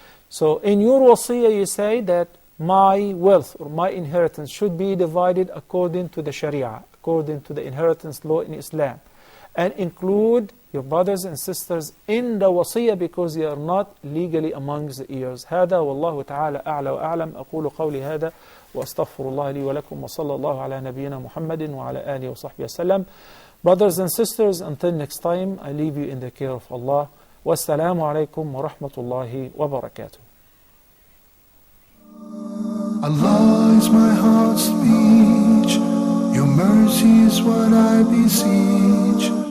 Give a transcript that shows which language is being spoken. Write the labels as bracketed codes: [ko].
[en] So in your wasiyah you say that my wealth or my inheritance should be divided according to the Sharia, according to the inheritance law in Islam, and include your brothers and sisters in the wasiyah because they are not legally amongst the heirs. [ar] هذا والله تعالى أعلى وأعلم. أقول قولي هذا وأستغفر الله لي ولكم وصلى الله على نبينا محمد وعلى آله وصحبه وسلم. [en] Brothers and sisters, until next time, I leave you in the care of Allah. Wassalamu alaikum wa rahmatullahi wa barakatuh. Allah is my heart's speech. Your mercy is what I beseech.